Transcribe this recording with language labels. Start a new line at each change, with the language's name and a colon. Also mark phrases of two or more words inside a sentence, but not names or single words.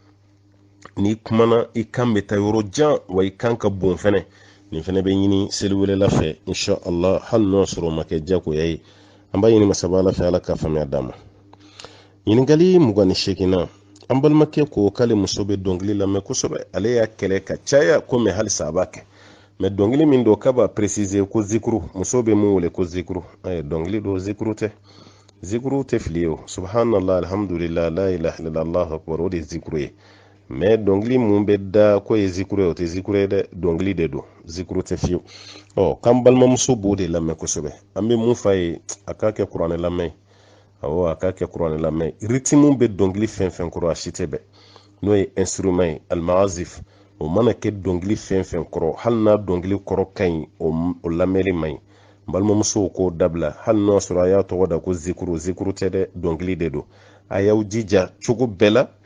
Bambara: ni kumana i kan bɛ taa yɔrɔ jan wa i kan ka bon fɛnɛ nin fɛnɛ bɛ ɲini seli welela fɛ
Arabic: إن شاء الله
Bambara: hali n'o sɔrɔ ma kɛ jagoya ye an b'a ɲini masaba Ala fɛ Ala ka faamuya d'a ma ɲininkali 28nan an balimakɛ ko k'ale muso bɛ dɔnkili lamɛn kosɛbɛ ale y'a kɛlɛ ka caya komi halisa a b'a kɛ mais dɔnkili min don k'a b'a préciser ko zikuru muso bɛ mun wele ko zikuru dɔnkili don zikuru tɛ fili ye o
Arabic: سبحان الله الحمد لله لا إله إلا الله الله أكبر
Bambara: o de ye zikuru ye mais dɔnkili mun bɛ da ko ye zikuru ye o tɛ zikuru ye dɛ dɔnkili de don zikuru tɛ fiyewu k'an balimamuso b'o de lamɛn kosɛbɛ an bɛ mun f'a ye a k'a kɛ kuranɛ lamɛn a k'a kɛ kuranɛ lamɛn rythme bɛ dɔnkili fɛn fɛn kɔrɔ a si tɛ bɛn n'o ye instrument ye almagazif o mana kɛ dɔnkili fɛn fɛn kɔrɔ hali n'a dɔnkili kɔrɔ ka ɲi o lamɛnli man ɲi balimamusow k'o dabila hali n'o sɔrɔ a y'a tɔgɔ da ko zikuru tɛ dɛ dɔnkili de don a y'aw jija cogo bɛɛ la